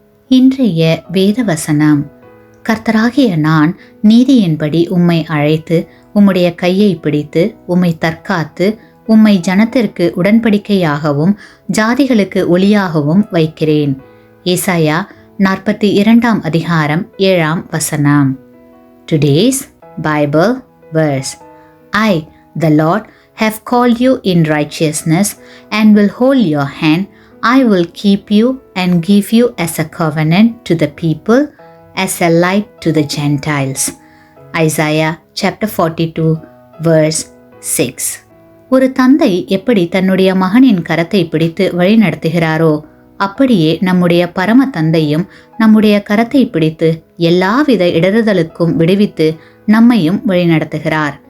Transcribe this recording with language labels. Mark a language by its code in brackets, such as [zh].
[ta] இன்றைய வேத வசனம்: கர்த்தராகிய நான் நீதியின்படி உம்மை அழைத்து உம்முடைய கையை பிடித்து உம்மை தற்காத்து உம்மை ஜனத்திற்கு உடன்படிக்கையாகவும் ஜாதிகளுக்கு ஒளியாகவும் வைக்கிறேன். ஏசாயா 42 அதிகாரம் 7 வசனம். [en] Today's Bible verse: I, the Lord, have called you in righteousness and will hold your hand. I will keep you and give you as a covenant to the people, as a light to the Gentiles. Isaiah chapter 42 verse 6. [ta] ஒரு தந்தை எப்படி தன்னுடைய மகனின் கரத்தை பிடித்து வழி நடத்துகிறாரோ, அப்படியே நம்முடைய பரம தந்தையும் நம்முடைய கரத்தை பிடித்து எல்லாவித இடறுதலுக்கும் விடுவித்து நம்மையும் வழிநடத்துகிறார்.